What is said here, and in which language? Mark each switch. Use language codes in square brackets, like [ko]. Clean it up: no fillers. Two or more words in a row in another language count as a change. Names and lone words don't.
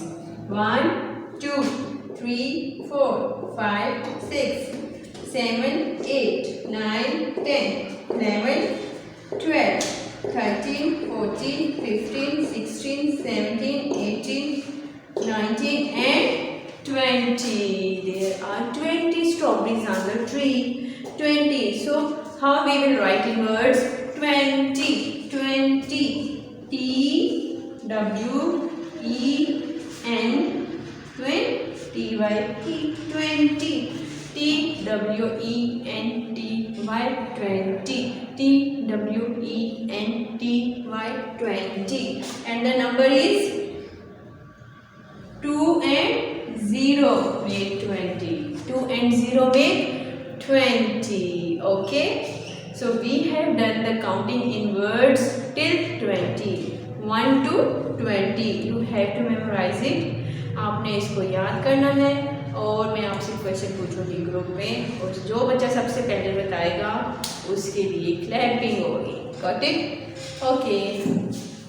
[en] 1, 2, 3, 4, 5, 6, 7, 8, 9, 10, 11, 12, 13, 14, 15, 16, 17, 18, 19 and 20. There are 20 strawberries on the tree. 20. So how we will write in words? 20. 20. T-W-E-N 20. 20. T-W-E-N-T-Y 20. T-W-E-N-T-Y 20. And the number is 2 and 0 make 20. 2 and 0 make 20. Okay. So we have done the counting in words till 20. 1 to 20. You have to memorize it. [hi] आपने इसको याद करना है और मैं आपसे क्वेश्चन पूछूंगी ग्रुप में, और जो बच्चा सबसे पहले बताएगा उसके लिए क्लैपिंग होगी। [en] got it? okay.